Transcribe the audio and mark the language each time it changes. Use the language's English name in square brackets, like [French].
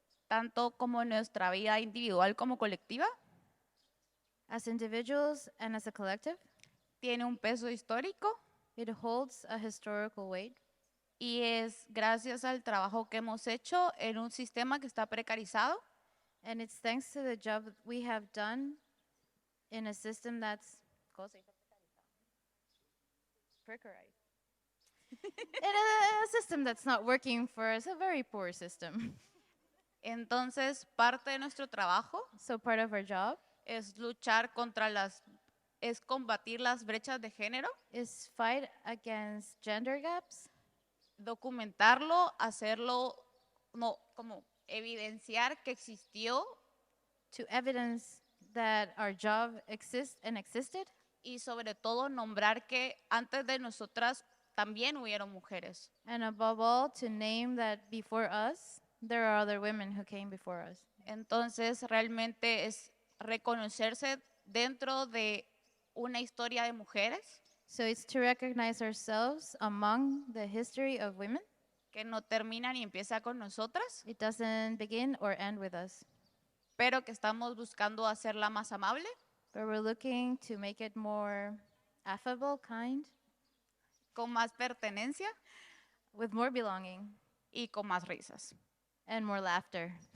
[Spanish] tanto como nuestra vida individual como colectiva. [English] as individuals and as a collective. [Spanish] Tiene un peso histórico [English] It holds a historical weight, [Spanish] y es gracias al trabajo que hemos hecho en un sistema que está precarizado, [English] and it's thanks to the job that we have done in a system that's precarized. In a system that's not working for us, a very poor system. [Spanish] Entonces, parte de nuestro trabajo [English] So part of our job [Spanish] es luchar contra es combatir las brechas de género, [English] is fight against gender gaps, [Spanish] documentarlo, hacerlo, no, como evidenciar que existió [English] to evidence that our job exists and existed, [Spanish] y sobre todo nombrar que antes de nosotras también hubieron mujeres. [English] and above all, to name that before us, there are other women who came before us. [Spanish] Entonces, realmente es reconocerse dentro de una historia de mujeres [English] So it's to recognize ourselves among the history of women. [Spanish] que no termina ni empieza con nosotras, [English] It doesn't begin or end with us, [Spanish] pero que estamos buscando hacerla más amable, [English] but we're looking to make it more affable, kind, [Spanish] con más pertenencia [English] with more belonging [Spanish] y con más risas. [English] and more laughter.